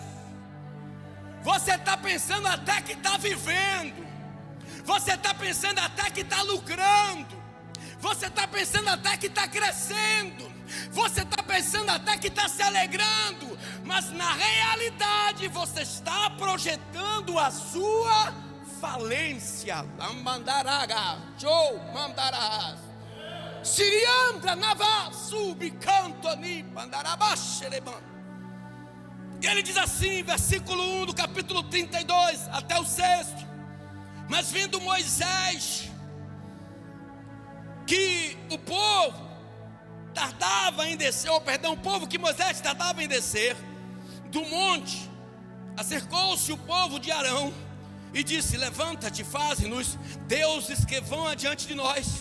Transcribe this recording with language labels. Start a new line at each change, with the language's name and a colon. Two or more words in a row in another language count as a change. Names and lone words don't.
Portuguese: Você está pensando até que está vivendo, você está pensando até que está lucrando, você está pensando até que está crescendo, você está pensando até que está se alegrando, mas na realidade você está projetando a sua falência. Lamandaraga, show, mandarás. Siriandra nava subcantoni mandarabaxereban. E ele diz assim, versículo 1 do capítulo 32 até o 6. Mas vendo Moisés que o povo tardava em descer, o povo que Moisés tardava em descer do monte, acercou-se o povo de Arão e disse: levanta-te, faze-nos deuses que vão adiante de nós.